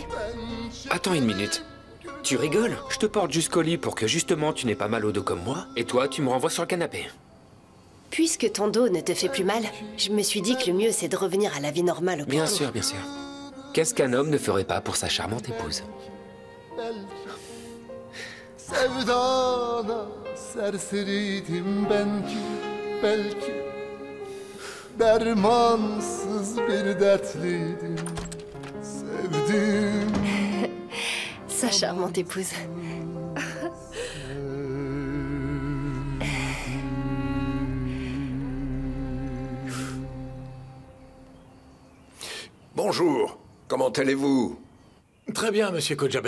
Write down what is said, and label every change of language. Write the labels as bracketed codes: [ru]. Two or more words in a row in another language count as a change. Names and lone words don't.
[fr] Attends une minute. Tu rigoles? Je te porte jusqu'au lit pour que justement tu n'aies pas mal au dos comme moi, et toi tu me renvoies sur le canapé. Puisque ton dos ne te fait plus mal, je me suis dit que le mieux c'est de revenir à la vie normale au plus Bien tôt. sûr, bien sûr. Qu'est-ce qu'un homme ne ferait pas pour sa charmante épouse? [tr] Sevdana serseriydim ben ki belki dermansız bir dertliydim sevdim. [fr] Sa charmante épouse. Bonjour, comment allez-vous? Très bien, monsieur Kojabe.